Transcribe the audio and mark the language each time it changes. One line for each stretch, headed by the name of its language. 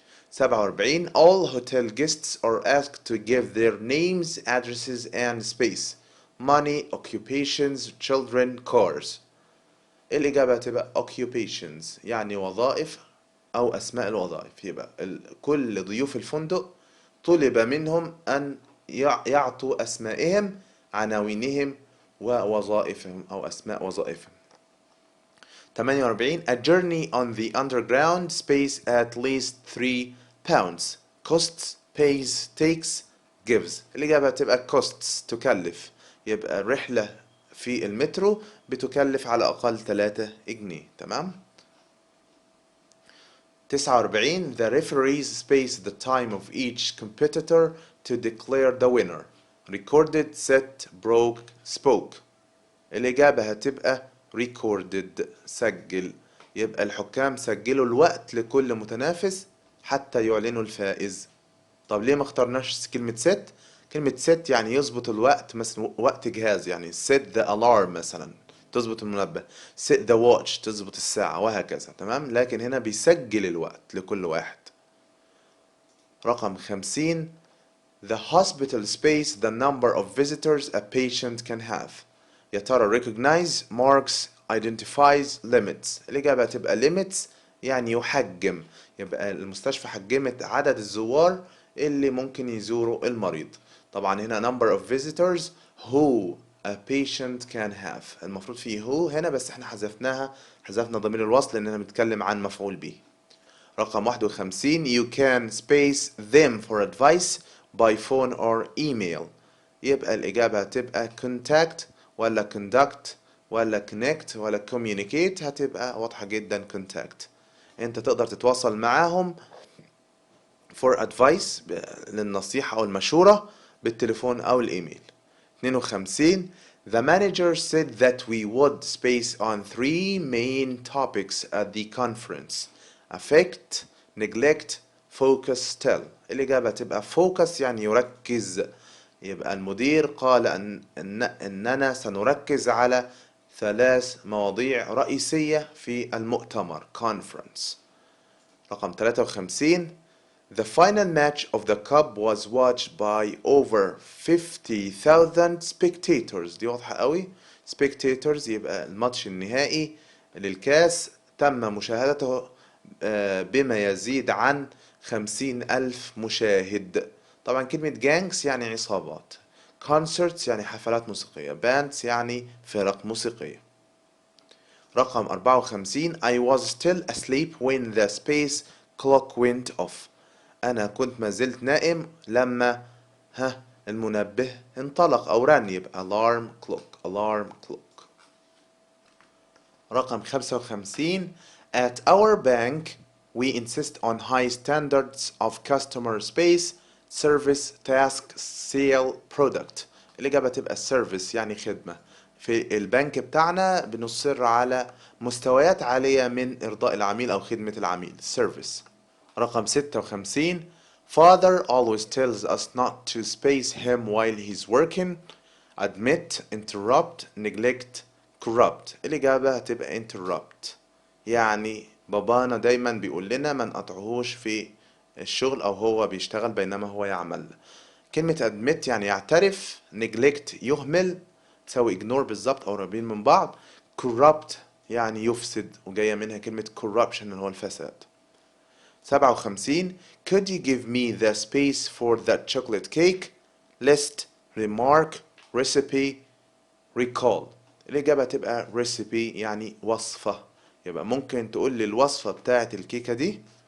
English: 47 All hotel guests are asked to give their names, addresses and space. Money, occupations, children, cars.
Arabic: الإجابة تبقى occupations يعني وظائف أو أسماء الوظائف. يبقى كل ضيوف الفندق طلب منهم أن يعطوا أسمائهم، عناوينهم ووظائفهم أو أسماء وظائفهم.
English: 48 A journey on the underground space at least 3 pounds. Costs, pays, takes, gives.
Arabic: الإجابة تبقى costs تكلف. يبقى الرحلة في المترو بتكلف على الأقل 3 جنيه. تمام.
English: 49 The referees space the time of each competitor to declare the winner. Recorded, set, broke, spoke.
Arabic: الإجابة هتبقى recorded سجل. يبقى الحكام سجلوا الوقت لكل متنافس حتى يعلنوا الفائز. طب ليه ما اخترناش كلمة set؟ كلمة set يعني يظبط الوقت، مثلا وقت جهاز يعني
English: set the alarm
Arabic: مثلا تظبط المنبه،
English: set the watch
Arabic: تظبط الساعة، وهكذا. تمام. لكن هنا بيسجل الوقت لكل واحد.
English: رقم 50 The hospital space the number of visitors a patient can have.
Arabic: يا ترى
English: recognize, marks, identifies, limits.
Arabic: الإجابة تبقى limits يعني يحجم. يبقى المستشفى حجمت عدد الزوار اللي ممكن يزوروا المريض.
English: طبعا هنا number of visitors who a patient can have.
Arabic: المفروض فيه who هنا، بس احنا حذفنا ضمير الوصل لأننا بنتكلم عن مفعول به.
English: رقم 51 You can space them for advice by phone or email.
Arabic: يبقى الإجابة هتبقى contact ولا conduct ولا connect ولا communicate. هتبقى واضحة جدا contact. انت تقدر تتواصل معاهم
English: for advice
Arabic: للنصيحة أو المشورة بالتليفون أو الإيميل.
English: 52 The manager said that we would space on 3 main topics at the conference. Affect, neglect, focus, tell.
Arabic: الإجابة تبقى
English: focus
Arabic: يعني يركز، يبقى المدير قال أننا سنركز على 3 مواضيع رئيسية في المؤتمر conference. رقم 53.
English: The final match of the cup was watched by over 50,000 spectators.
Arabic: دي واضحة قوي. spectators يبقى الماتش النهائي للكاس تم مشاهدته بما يزيد عن 50,000 مشاهد. طبعا كلمة جانجس يعني عصابات، concerts يعني حفلات موسيقية، bands يعني فرق موسيقية. رقم 54.
English: I was still asleep when the space clock went off.
Arabic: أنا كنت ما زلت نائم لما المنبه انطلق أو رن، يبقى alarm clock. رقم 55.
English: At our bank we insist on high standards of customer space, service, task, sale, product.
Arabic: الإجابة تبقى service يعني خدمة. في البنك بتاعنا بنصر على مستويات عالية من إرضاء العميل أو خدمة العميل service. رقم 56.
English: Father always tells us not to space him while he's working. Admit, interrupt, neglect, corrupt.
Arabic: الإجابة هتبقى interrupt. يعني بابانا دايما بيقول لنا ما نقطعهوش في الشغل أو هو بيشتغل بينما هو يعمل. كلمة admit يعني يعترف، neglect يهمل، تساوي ignore بالظبط أو قريبين من بعض. corrupt يعني يفسد، وجاية منها كلمة corruption اللي هو الفساد. 57.
English: Could you give me the space for that chocolate cake? List, remark, recipe, recall.
Arabic: الإجابة تبقى recipe يعني وصفة. يبقى ممكن تقول لي الوصفة بتاعة الكيكة دي.